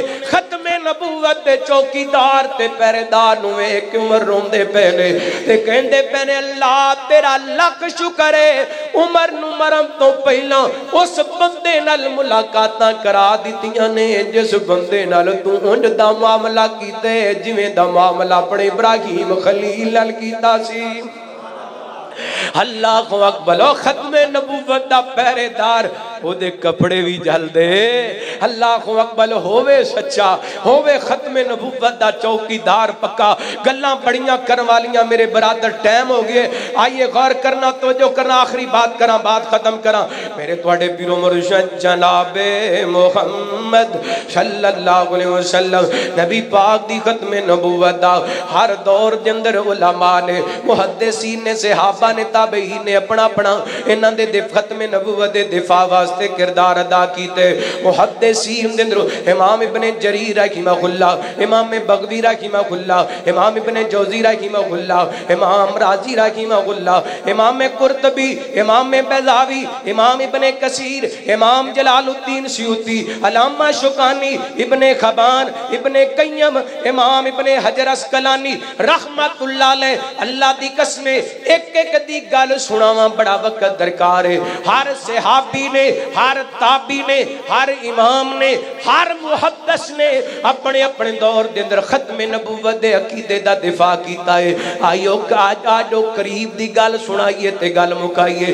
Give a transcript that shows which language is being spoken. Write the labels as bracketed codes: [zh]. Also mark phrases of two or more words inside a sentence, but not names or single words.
[pa] ختم نبوت دے چوکیدار تے پہریدار نوں ویکھ کے عمر روندے پئے نے تے کہندے پئے نے اللہ تیرا لکھ شکر ہے عمر نوں مرن تو پہلا اس بندے نال ملاقاتاں کرا دتیاں نے جس بندے نال تو اونج دا معاملہ کیتے جویں دا معاملہ اپنے ابراہیم خلیل نال کیتا سی. [ar] الله أكبر. [pa] ختم نبوت دا پہریدار اوہدے کپڑے بھی جلدے. [ar] الله أكبر. [pa] ہووے سچا، ہووے ختم نبوت دا چوکیدار پکا. گلاں بڑیاں کرن والیاں میرے برادر ٹائم ہو گئے، آئیے غور کرنا، توجہ کرنا، آخری بات کرا، بات ختم کرا. میرے تہاڈے پیرو مرشد جنابے محمد [ar] صلى الله عليه وسلم [pa] نبی پاک دی ختم نبوت دا ہر دور دے اندر علما نے، محدثین نے، صحابہ نے، تابعین نے اپنا اپنا انہاں دے ختم نبوت دے دفاع واسطے کردار ادا کیتے. محدثین دے اندر امام ابن جریر رحمہ اللہ، امام بغوی رحمہ اللہ، امام ابن جوزی رحمہ اللہ، امام رازی رحمہ اللہ، امام قرطبی، امام بیضاوی، امام ابن کثیر، امام جلال الدین سیوطی، علامہ شوکانی، ابن حبان، ابن قیم، امام ابن حجر عسقلانی [ar] رحمة الله عليه. [pa] اللہ دی قسم ایک ایک دی گل سناوا بڑا وقت درکار ہے. ہر صحابی نے، ہر تابعی نے، ہر امام نے، ہر محدث نے اپنے اپنے دور دے اندر ختم نبوت دے عقیدے دا دفاع کیتا ہے. آئیو اج قریب دی گل سنائیے تے گل مکائیے.